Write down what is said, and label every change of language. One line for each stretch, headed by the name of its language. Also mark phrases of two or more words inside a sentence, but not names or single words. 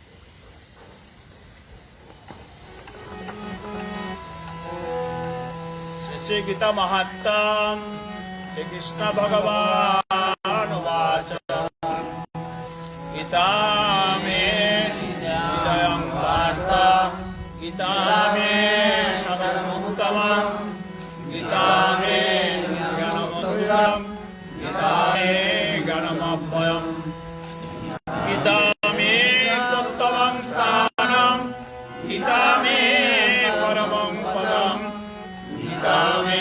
Sanskrit: শ্রী শ্রী গীতা মাহাত্ম্যম শ্রীকৃষ্ণ ভগবান উবাচ গীতা মে হৃদয়ং পার্থ গীতা মে সর্বমুত্তমম গীতা মে জ্ঞানমন্দিরম গীতা মে জ্ঞানমভ্যয়ম গীতা মে চোত্তমং স্থানম গীতা মে পরমং পদম গীতা মে